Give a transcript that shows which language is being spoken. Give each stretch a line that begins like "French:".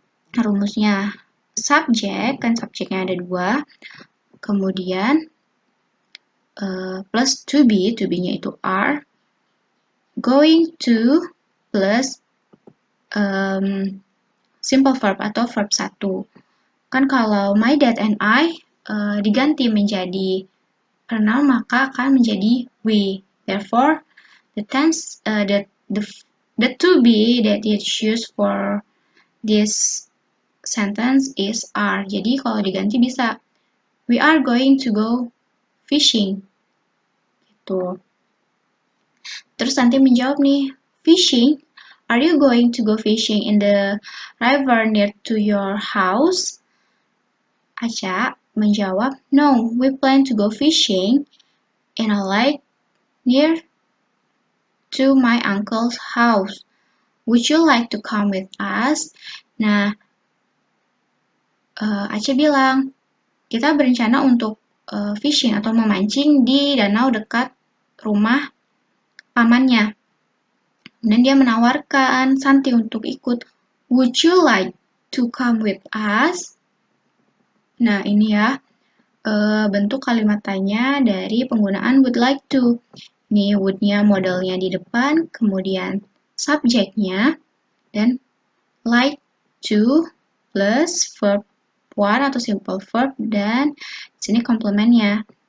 Indonesian: Rumusnya subjek, kan subjeknya ada dua, kemudian plus to be-nya itu are, going to plus simple verb atau verb 1. Kan kalau
English: my dad and I
Indonesian: diganti menjadi pronoun maka akan menjadi we.
English: Therefore, the tense the to be that you choose for this sentence is are.
Indonesian: Jadi kalau diganti bisa
English: we are going to go fishing.
Indonesian: Gitu. Terus nanti menjawab nih,
English: fishing? Are you going to go fishing in the river near to your house?
Indonesian: Aca menjawab,
English: no, we plan to go fishing in a lake near to my uncle's house. Would you like to come with us?
Indonesian: Nah, Aca bilang, kita berencana untuk fishing atau memancing di danau dekat rumah pamannya. Dan dia menawarkan Santi untuk ikut.
English: Would you like to come with us?
Indonesian: Nah, ini ya bentuk kalimat tanya dari penggunaan would like to. Ini would-nya modelnya di depan, kemudian subjeknya, dan like to plus verb one atau simple verb, dan di sini komplementnya.